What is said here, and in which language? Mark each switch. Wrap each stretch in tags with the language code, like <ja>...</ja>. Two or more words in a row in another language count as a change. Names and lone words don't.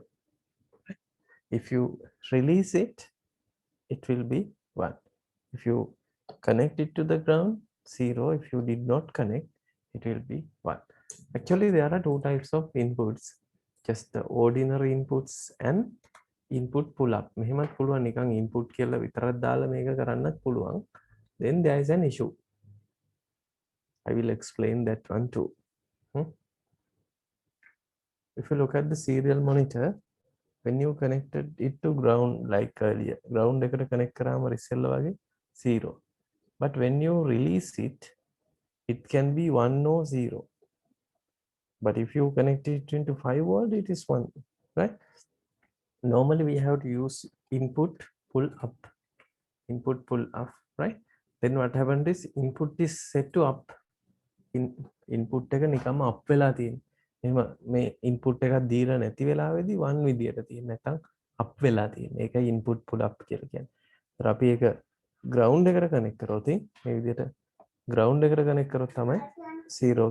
<en>If you release it, it will be 1. If you connect it to the ground, 0. If you did not connect, it will be 1. Actually, there are two types of inputs, just the ordinary inputs and input pull up.</en> <si>මෙහෙමත් පුළුවන් නිකන් input කියලා විතරක් දාලා මේක කරන්නත් පුළුවන්.</si> <en>Then there is an issue. I will explain that one too. If you look at the serial monitor, when you connected it to ground like earlier,</en> <si>ground එකට connect කරාම ඉස්සෙල්ලා වගේ</si> <en>0. But when you release it, it can be 1 or 0. But if you connect it into 5 volt, it is 1, right? Normally we have to use input pull up, input pull up, right? Then what happened is input is set to up.</en> <si>Input එක නිකම්ම up වෙලා තියෙන. එහෙම මේ input එකක් දීලා නැති වෙලාවේදී 1 විදියට තියෙන. නැත්නම් up වෙලා තියෙන. ඒකයි</si> <en>input pull up</en> <si>කියලා කියන්නේ. ඒතර අපි ඒක ground එකට connect කරොත් මේ විදියට ground එකට connect කරොත් තමයි 0.</si>